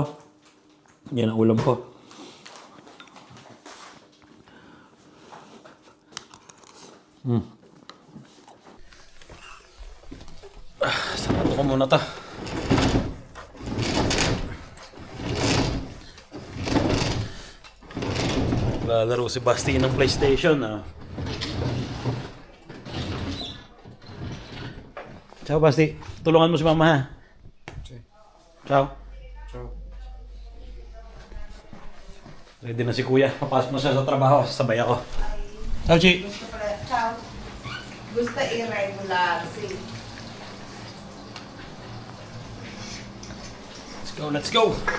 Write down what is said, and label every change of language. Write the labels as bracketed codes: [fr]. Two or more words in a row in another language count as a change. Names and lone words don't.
[tl] Yan ang ulam ko. Sarado ko muna to. Lalaro si Basti ng PlayStation. [it] Ciao Basti. [tl] Tulungan mo si Mama ha. Ciao. [it] Ciao. [tl] Ready na si Kuya. Papasok na siya sa trabaho. Sabay ako. [it] Ciao Chi. [tl] Gusto irregular. [en] Let's go, let's go.